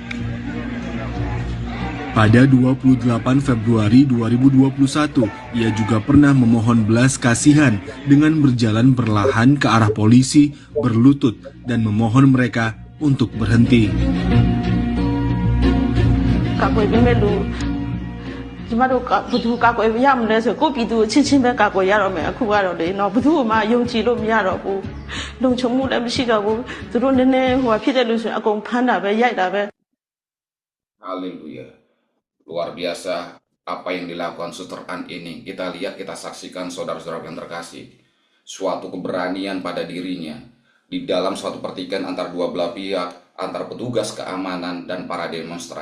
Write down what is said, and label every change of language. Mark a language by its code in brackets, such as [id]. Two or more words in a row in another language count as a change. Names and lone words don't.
[id] Pada 28 Februari 2021, ia juga pernah memohon belas kasihan dengan berjalan perlahan ke arah polisi, berlutut, dan memohon mereka untuk berhenti. [my] ကျမတို့ကဘသူကာကွယ်ရမလဲဆိုကိုပြည်သူကိုချင်းချင်းပဲကာကွယ်ရတော့မယ်အခုကတော့လေနော်ဘသူမှယုံကြည်လို့မရတော့ဘူးလုံခြုံမှုလည်းမရှိတော့ဘူးသူတို့နည်းနည်းဖြစ်တယ်လို့ဆိုရင်အကုန်ဖမ်းတာပဲရိုက်တာပဲ [id] Haleluya. Luar biasa apa yang dilakukan Suster An ini. Kita lihat, kita saksikan saudara-saudara yang terkasih. Suatu keberanian pada dirinya. Di dalam suatu pertikaian antara dua belah pihak, antara petugas keamanan dan para demonstran.